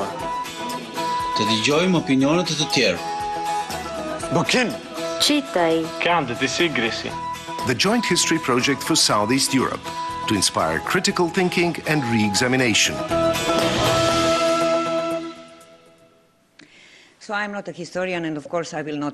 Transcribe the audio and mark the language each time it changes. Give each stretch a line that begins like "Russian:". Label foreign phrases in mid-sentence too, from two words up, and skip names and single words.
Albanian: Të dëgjojmë opinionet e të tjerë. Bokin!
Serbian: Čitaj.
Greek: Κάντε τη σύγκριση.
English: The Joint History Project for Southeast Europe to inspire critical thinking and re-examination. So I'm not a historian, and of course I will not